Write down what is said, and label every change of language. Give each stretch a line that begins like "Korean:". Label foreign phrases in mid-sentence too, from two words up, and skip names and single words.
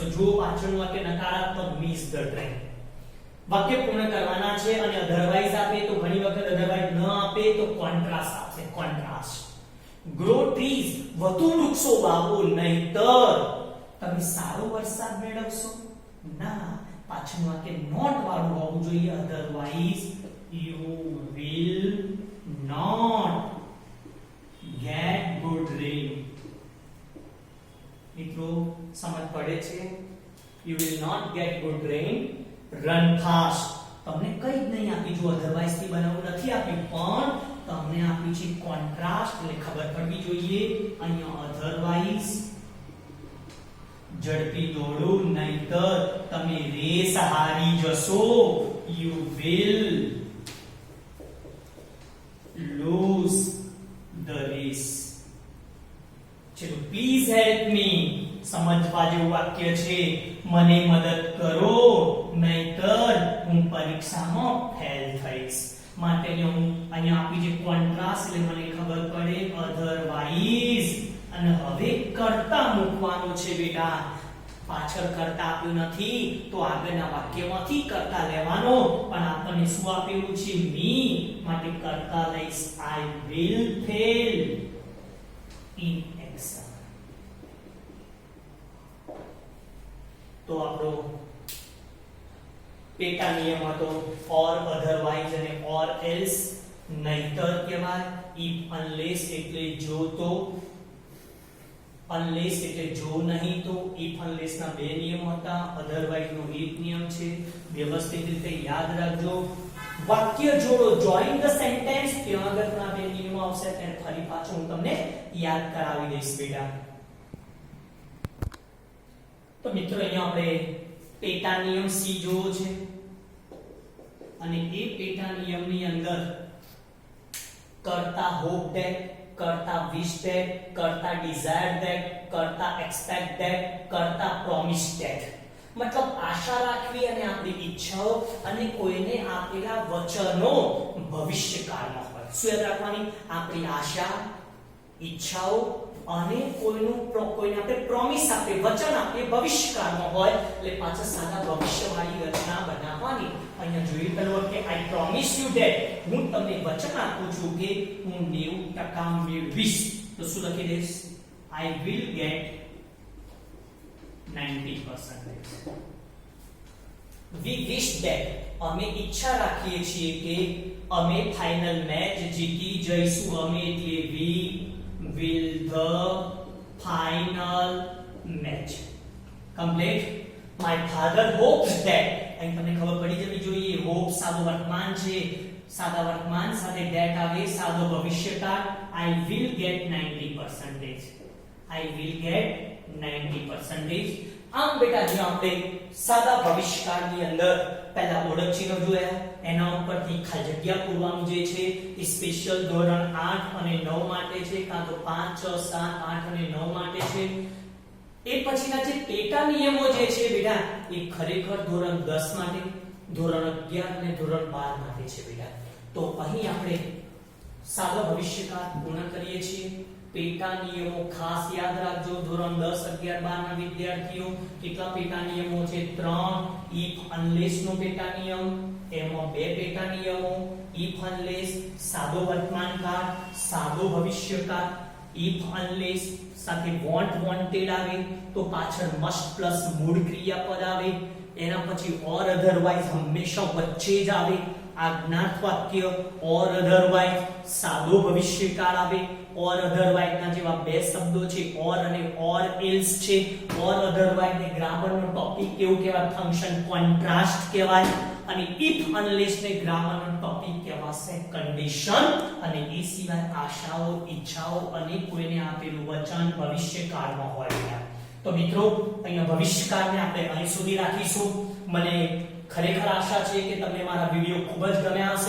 Gujarati: જો પાછળનું વાક્ય નકારાત્મક,
English: miss the train.
Gujarati: વાક્ય પૂર્ણ કરવાના છે અને અધરવાઇઝ આપે તો ઘણી વખત અધરવાઇઝ ન આપે તો કોન્ટ્રાસ્ટ આપશે, કોન્ટ્રાસ્ટ.
English: grow trees,
Gujarati: વધુ વૃક્ષો વાવો, નહીતર તમે સારો વરસાદ મેળવશો. ના, પાછળનું વાક્ય નોટ વાળું હોવું જોઈએ,
English: otherwise you will not get good rain.
Gujarati: મિત્રો સમજ પડે છે?
English: You will not get good rain. Run fast.
Gujarati: તમને કઈ જ નહીં આપી, જો અધરવાઇઝ થી બનાવવું નથી આપ્યું, પણ તમને આપી છે કોન્ટ્રાસ્ટ, એટલે ખબર પડવી જોઈએ અહીંયા અધરવાઇઝ. ઝડપી દોડો, નહીતર તમે રેસ હારી જશો.
English: You will lose the race.
Gujarati: ચલો,
English: please help me,
Gujarati: સમજવા જેવું વાક્ય છે. મને મદદ કરો, નહીતર હું પરીક્ષામાં ફેલ થઈશ. માટે હું અહીંયા આપી છે કોન્ટ્રાસ્ટ, એટલે મને ખબર પડે અધરવાઇઝ. અને હવે કર્તા મૂકવાનું છે બેટા. પાછળ કર્તા આપ્યું નથી તો આગળના વાક્યમાંથી કર્તા લેવાનો, પણ આપણને શું આપેલું છે? મી, માટે કર્તા લઈશ
English: I will fail in exam.
Gujarati: તો આપણો પેટા નિયમ હતો
English: or otherwise
Gujarati: અને
English: or else.
Gujarati: નહીતર કહેવાય,
English: if unless
Gujarati: એટલે જો તો, unless એટલે જો નહીં તો.
English: if unless
Gujarati: ના બે નિયમો હતા, otherwise નો એક નિયમ છે. વ્યવસ્થિત રીતે યાદ રાખજો. વાક્ય જોડો,
English: join the sentence,
Gujarati: ત્યાં આગળના બે નિયમો આવશે ત્યારે ફરી પાછું હું તમને યાદ કરાવી દઈશ બેટા. તો મિત્રો અહીંયા આપણે પેટા નિયમ સી જોવો છે અને એ પેટા નિયમની અંદર કરતા
English: hope that,
Gujarati: કરતા
English: wish that,
Gujarati: કરતા
English: desire that,
Gujarati: કરતા
English: expect that,
Gujarati: કરતા
English: promise that.
Gujarati: મતલબ આશા રાખવી અને આપણી ઈચ્છાઓ અને કોઈને આપેલા વચનો ભવિષ્યકાળમાં હોય. શું યાદ રાખવાની? આપણી આશા, ઈચ્છાઓ અને કોઈને આપણે પ્રોમિસ આપે, વચન આપે ભવિષ્યકાળમાં હોય, એટલે પાછા સાદા ભવિષ્યવાળી રચના બનાવવાની. અહીંયા જોઈએ પેલું કે
English: I promise you that,
Gujarati: હું તમને વચન આપું છું કે હું 90% મેળવીશ. તો શું લખી દઈશ?
English: I will get 90%. We wish that,
Gujarati: અમે ઈચ્છા રાખીએ છીએ કે અમે ફાઇનલ મેચ જીતી જઈશું. અમે એટલે
English: we will the final match complete. My father hopes that,
Gujarati: અહીં તમને ખબર પડી જવી જોઈએ, hope સાદો વર્તમાન છે, સાદા વર્તમાન સાથે that આવે, સાદો ભવિષ્યકાળ.
English: I will get 90%. I will get 90%.
Gujarati: આમ બેટા જે આપણે સાદા ભવિષ્યકાળની અંદર પહેલા ઓળખ ચિહ્નો જોયા, એના ઉપરથી ખાલી જગ્યા પૂરવાનું જે છે એ સ્પેશિયલ ધોરણ 8 અને 9 માટે છે, કાં તો 5, 6, 7, 8 અને 9 માટે છે. એ પછીના જે પેટા નિયમો જે છે બેટા એ ખરેખર ધોરણ 10 માટે, ધોરણ 11 અને ધોરણ 12 માટે છે બેટા. તો અહીં આપણે સાદા ભવિષ્યકાળ પૂર્ણ કરીએ છીએ. પેટા નિયમો ખાસ યાદ રાખજો. ધોરણ 10, 11, 12 ના વિદ્યાર્થીઓ, કેટલા પેટા નિયમો છે? 3.
English: if unless
Gujarati: નો પેટા નિયમ, એમાં બે પેટા નિયમો.
English: if unless
Gujarati: સાદો વર્તમાનકાળ, સાદો ભવિષ્યકાળ.
English: if unless
Gujarati: સાથે
English: want, wanted
Gujarati: આવે તો પાછળ
English: must plus
Gujarati: મૂળ ક્રિયાપદ આવે. એના પછી
English: or otherwise
Gujarati: હંમેશા વચ્ચે જ આવે. આ જ્ઞાત વાક્ય
English: or otherwise
Gujarati: સાદો ભવિષ્યકાળ આવે.
English: or otherwise
Gujarati: ના જેવા બે શબ્દો છે or અને
English: or else
Gujarati: છે.
English: or otherwise
Gujarati: ને ગ્રામર નો ટોપિક કેવું કહેવાય?
English: function contrast
Gujarati: કહેવાય. અને
English: if unless
Gujarati: ને ગ્રામર નો ટોપિક કહેવાશે કન્ડિશન. અને એ સિવાય આશાઓ, ઈચ્છાઓ અને કોઈને આપેલું વચન ભવિષ્યકાળમાં હોય. તો મિત્રો અહીંયા ભવિષ્યકાળને આપણે અહીં સુધી રાખીશું. મને ખરેખર આશા છે કે તમને મારા વિડિયો ખૂબ જ ગમ્યા હશે.